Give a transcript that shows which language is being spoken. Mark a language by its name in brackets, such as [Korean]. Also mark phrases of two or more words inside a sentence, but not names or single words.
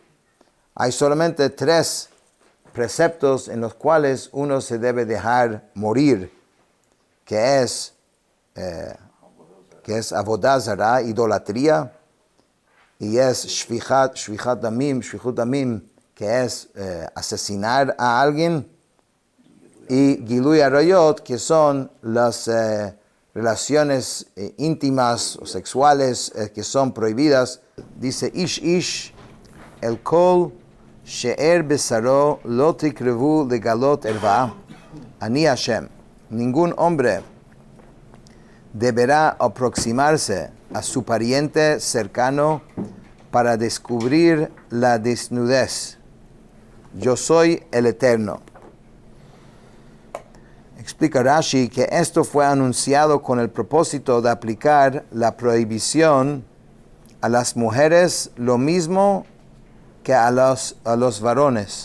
[Spanish] Hay solamente 3 preceptos en los cuales uno se debe dejar morir, que es [Hebrew] עבודה זרה, [Spanish] idolatría, y es [Hebrew] שפיכת דמים, [Spanish] que es asesinar a alguien, y [Hebrew] גילוי עריות, [Spanish] que son las relaciones íntimas o sexuales que son prohibidas. [Hebrew] Dice איש אל כל שאר בשרו לא תקרבו לגלות ערוה אני ה. [Spanish] Ningún hombre deberá aproximarse a su pariente cercano para descubrir la desnudez. Yo soy el Eterno. Explica Rashi que esto fue anunciado con el propósito de aplicar la prohibición a las mujeres lo mismo que a los varones.